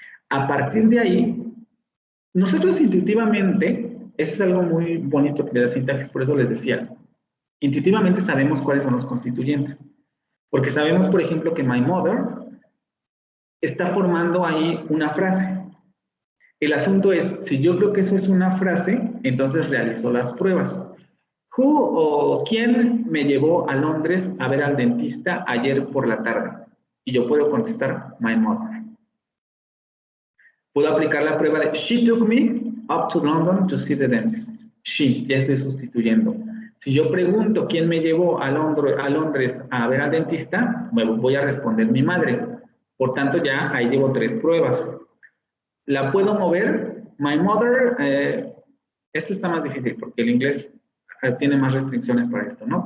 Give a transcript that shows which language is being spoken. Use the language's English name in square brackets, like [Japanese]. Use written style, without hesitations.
[Spanish] A partir de ahí, nosotros intuitivamente, eso es algo muy bonito de la sintaxis, por eso les decía, intuitivamente sabemos cuáles son los constituyentes, porque sabemos, por ejemplo, que [English] my mother [Spanish] está formando ahí una frase. El asunto es, si yo creo que eso es una frase, entonces realizo las pruebas. [English] Who [Spanish] o quién me llevó a Londres a ver al dentista ayer por la tarde? Y yo puedo contestar, [English] my mother. [Spanish] Puedo aplicar la prueba de [English] she took me up to London to see the dentist. [Spanish] She, ya estoy sustituyendo. Si yo pregunto quién me llevó a Londres a ver al dentista, voy a responder mi madre. Por tanto, ya ahí llevo 3 pruebas. ¿La puedo mover? [English] My mother, [Spanish] esto está más difícil porque el inglés tiene más restricciones para esto, ¿no?